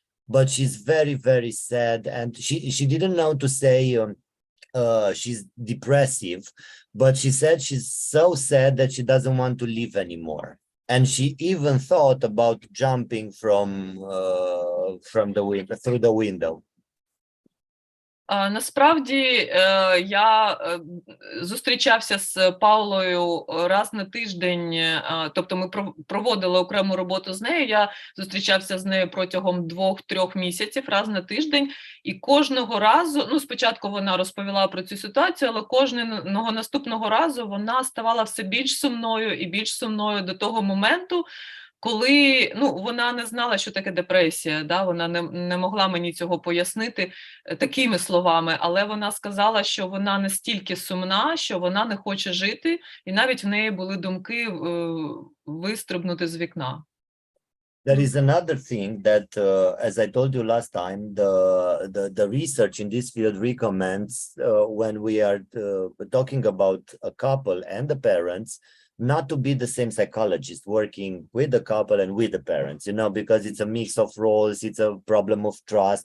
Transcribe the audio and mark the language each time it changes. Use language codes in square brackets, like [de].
[en] But she's very, very sad, and she didn't know to say she's depressive, but she said she's so sad that she doesn't want to live anymore. And she even thought about jumping from the window, through the window. [uk] Насправді я зустрічався з Паулою раз на тиждень, тобто ми проводили окрему роботу з нею, я зустрічався з нею протягом 2-3 місяців раз на тиждень, і кожного разу, спочатку вона розповіла про цю ситуацію, але кожного наступного разу вона ставала все більш сумною і більш сумною до того моменту, коли вона не знала, що таке депресія, да? Вона не могла мені цього пояснити такими словами, але вона сказала, що вона настільки сумна, що вона не хоче жити, і навіть в неї були думки вистрибнути з вікна. [en] There is another thing that, as I told you last time, the research in this field recommends when we are talking about a couple and the parents, not to be the same psychologist working with the couple and with the parents, because it's a mix of roles, it's a problem of trust.